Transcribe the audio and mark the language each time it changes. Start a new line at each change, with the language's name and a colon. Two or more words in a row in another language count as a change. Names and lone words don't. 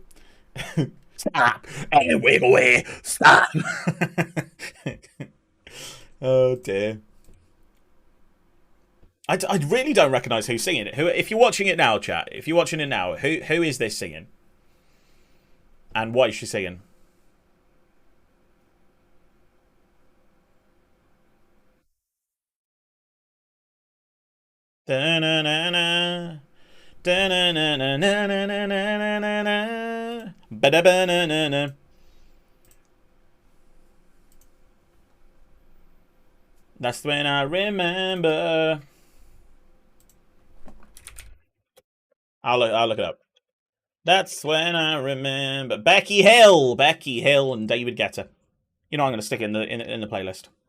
English: Stop! Hey, wiggle away! Stop! Oh, dear. I really don't recognise who's singing it. If you're watching it now, chat, if you're watching it now, who is this singing? And what is she singing? Da-na-na-na. Da-na-na-na-na-na-na-na-na. Ba-da-ba-na-na-na. That's when I remember. I'll look it up. That's when I remember. Becky Hill, and David Guetta. You know, I'm going to stick it in the playlist.